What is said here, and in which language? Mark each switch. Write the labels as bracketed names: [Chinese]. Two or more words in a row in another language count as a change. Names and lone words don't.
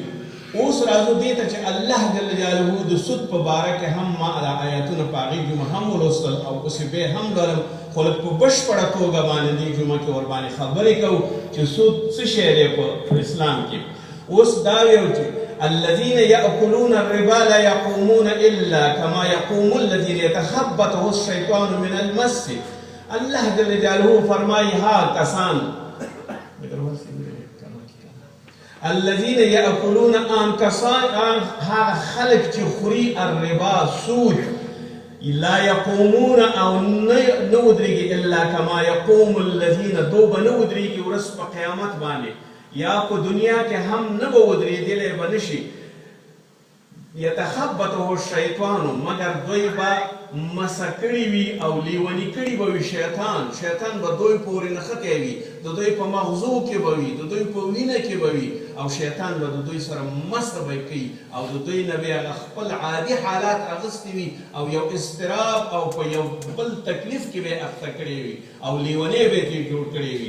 [Pashto] اوس راځو دې ته چې الله [Arabic] جل جلاله [Pashto] د سود په باره کې هم ما آیاتونه په هغې جمعه هم ولوستل او اوس یې بیا هم لرم، خو لږ په بشپړه توګه باندې دې جمعه کې ورباندې خبرې کوو چې سود څه شی دی په اسلام کې. اوس دا ویو چې [Arabic] الذين يأكلون الربا لا يقومون إلا كما يقوم الذين يتخبطه الشيطان من المس. [Pashto] الله [Arabic] جل جلاله [Pashto] فرمایي ها کسان [Arabic] الذين يأكلون [Pashto] ها خلق چې خوري الربا سود [Arabic] لا يقومون [Pashto] او نودريږي [Arabic] الا كما يقوم الذين [Pashto] دوب نودريږي ورځ په قیامت باندې یا په دنیا کې هم نه به ودرېدلی به نشي [Arabic] يتخبطه الشیطان [Pashto] مگر دوی به مسه کړي وي او لیوني کړي به وي شیطان به دوی پورې نښتی وي، د دوی په مغزو کې به وي، د دوی په وینه کې به وي او شیطان به د دوی سره مسه به کوي او د دوی نه به هغه خپل عادي حالات اخیستي وي او یو اضطراب او په یو بل تکلیف کې به یې اخته کړی وي او لیونی به یې جوړ کړی وي.